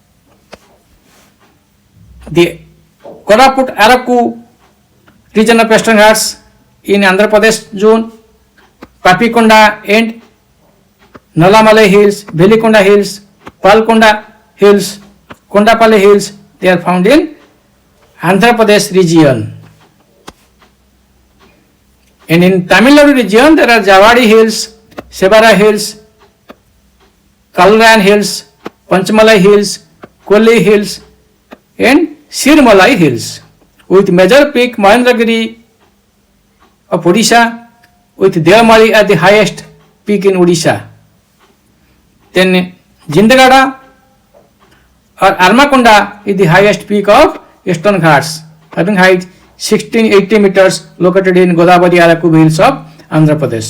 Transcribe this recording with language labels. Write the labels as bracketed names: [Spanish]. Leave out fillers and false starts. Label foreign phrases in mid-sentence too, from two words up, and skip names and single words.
[English] the Koraput Araku region of Western Ghats in Andhra Pradesh zone, Papikonda and Nalamalai Hills, Velikonda Hills, Palkonda Hills, Kondapalli Hills, they are found in Andhra Pradesh region. And in Tamil Nadu region, there are Javadi Hills, Sevara Hills, Kalran Hills, Panchamalai Hills, Kolli Hills, and Sirmalai Hills, with major peak Mohendragiri of Odisha, with Devamali at the highest peak in Odisha. Then Jindagada or Armakonda is the highest peak of Eastern Ghats, having height 1680 meters, located in Godavari Araku hills of Andhra Pradesh.